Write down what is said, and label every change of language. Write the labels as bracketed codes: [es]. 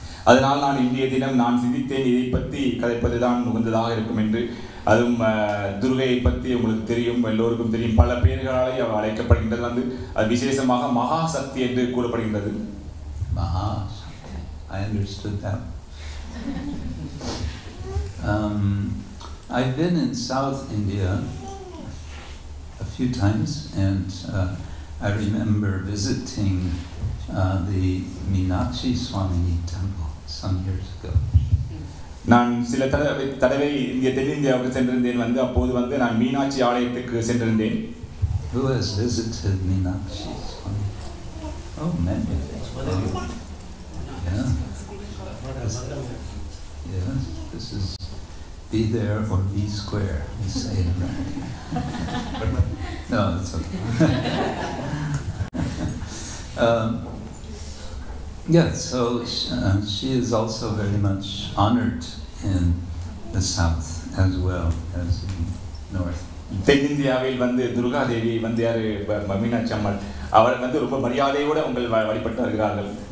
[ta] அதனால் நான் இன்றைய தினம் நான் சிந்தித்தேன் இதை பற்றி கதைப்பதுதான் உகந்ததாக இருக்கும் என்று. அதுவும் துர்கையை பற்றி உங்களுக்கு தெரியும், எல்லோருக்கும் தெரியும், பல பெயர்களாலே அவள் அழைக்கப்படுகின்றது. வந்து அது விசேஷமாக மகாசக்தி என்று கூறப்படுகின்றது. [en] Mahashakti, I understood that. I've been in South India a few times, and I remember visiting the Krishna Swami temple some years ago. [ta] நான் சில தடவை இந்திய தென்னிந்தியாவுக்கு சென்றிருந்தேன். வந்து அப்போது வந்து நான் மீனாட்சி ஆலயத்துக்கு சென்றிருந்தேன். [en] Who has visited Meenakshi Swami? Oh, many. Yeah. Yes, this is be there or be square, we say in America. No, it's okay. Yeah, so she is also very much honored in the south as well as in north. [ta] தென்னிந்தியாவில் வந்து துர்கா தேவி வந்து யாரு மீனாட்சி அம்மாள், அவள் வந்து ரொம்ப மரியாதையோடு உங்கள் வழிபட்டு வருகிறார்கள்.